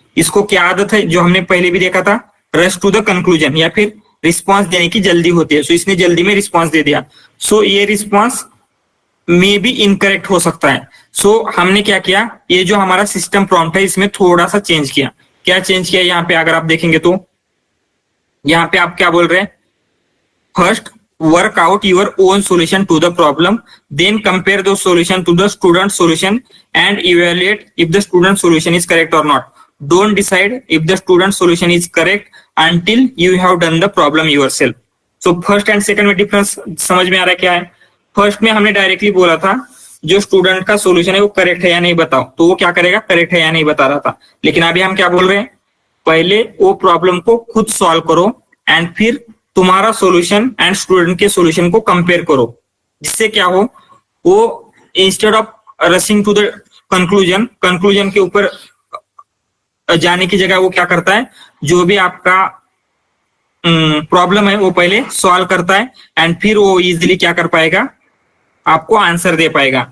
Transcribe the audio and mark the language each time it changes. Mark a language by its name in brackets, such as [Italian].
[Hindi] इसको क्या आदत है, जो हमने पहले भी देखा था, [English] rush to the conclusion [Hindi] या फिर रिस्पॉन्स देने की जल्दी होती है। सो इसने जल्दी में रिस्पॉन्स दे दिया। सो ये रिस्पॉन्स मे बी इनकरेक्ट हो सकता है। सो हमने क्या किया, ये जो हमारा सिस्टम प्रॉम्प्ट है इसमें थोड़ा सा चेंज किया। क्या चेंज किया, यहाँ पे अगर आप देखेंगे तो यहाँ पे आप क्या बोल रहे हैं, [English] First work out your own solution to the problem, then compare the solution to the student solution and evaluate if the student solution is correct or not. Don't decide if the student solution is correct until you have done the problem yourself. So first and second [Hindi] में difference समझ में आ रहा है क्या है। First में हमने directly बोला था जो स्टूडेंट का सॉल्यूशन है वो करेक्ट है या नहीं बताओ, तो वो क्या करेगा, करेक्ट है या नहीं बता रहा था। लेकिन अभी हम क्या बोल रहे हैं, पहले वो प्रॉब्लम को खुद सॉल्व करो एंड फिर तुम्हारा सॉल्यूशन एंड स्टूडेंट के सॉल्यूशन को कंपेयर करो, जिससे क्या हो, वो [English] instead of rushing to the conclusion [Hindi] के ऊपर जाने की जगह वो क्या करता है, जो भी आपका प्रॉब्लम है वो पहले सॉल्व करता है एंड फिर वो इजीली क्या कर पाएगा, आपको आंसर दे पाएगा।